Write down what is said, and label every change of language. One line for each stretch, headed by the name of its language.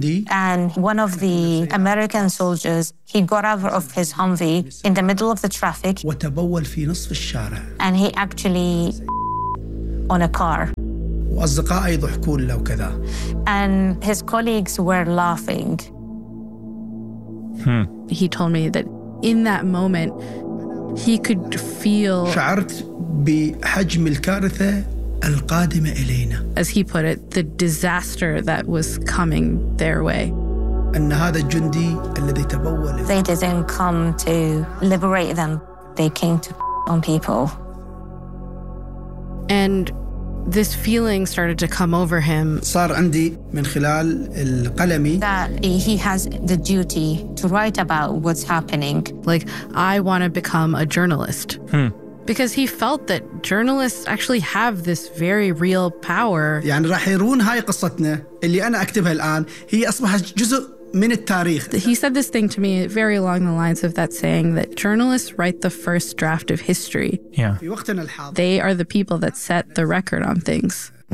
English: And one of the American soldiers, he got out of his Humvee in the middle of the traffic, and he actually on a car.
Arabic: وأصدقائي يضحكون له وكذا.
English: And his colleagues were laughing. He told me that in that moment he could feel.
Arabic: شعرت بحجم الكارثة القادمة إلينا.
English: As he put it, the disaster that was coming their way.
Arabic: أن هذا الجندي الذي تبول.
English: They didn't come to liberate them. They came to on people. And this feeling started to come over him.
Arabic: صار عندي من خلال قلمي
English: that he has the duty to write about what's happening. Like, I want to become a journalist. Because he felt that journalists actually have this very real power.
Arabic: يعني راح يرون هاي قصتنا اللي أنا أكتبها الآن هي أصبحت جزء من التاريخ.
English: He said this thing to me very along the lines of that saying that journalists write the first draft of history. Yeah.
Arabic: في وقتنا الحاضر.
English: They are the people that set the record on things.